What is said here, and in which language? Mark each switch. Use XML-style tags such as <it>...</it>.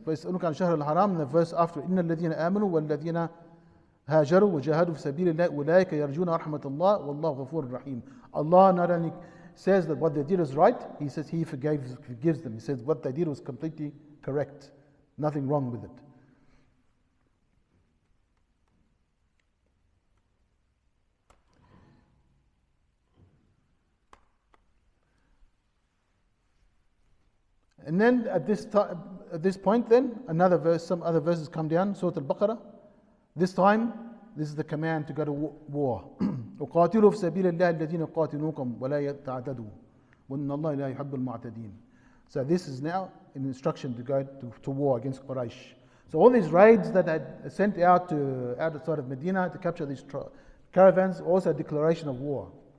<ar>فَيَسْأَلُكَ عَنْ شَهْرِ الْحَرَامِ,</ar> <en>and the verse after,</en> <ar>إِنَّ الَّذِينَ آمَنُوا وَالَّذِينَ هاجروا وجاهدوا في سبيل الله أولئك يرجون رحمة الله والله غفور رحيم.</ar> <en>Allah not only says that what they did is right, He says He forgives them. He says what they did was completely correct. Nothing wrong with it. And then at this point, then another verse, some other verses come down. Surah Al-Baqarah. This time, this is the command to go to war.</en> <ar>وقاتلوا في سبيل الله الذين يقاتلونكم ولا تعتدوا وإن الله لا يحب المعتدين.</ar> <en>So this is now an instruction to go to war against Quraysh. So all these raids that had sent out outside of Medina to capture these caravans, also a declaration of war.</en>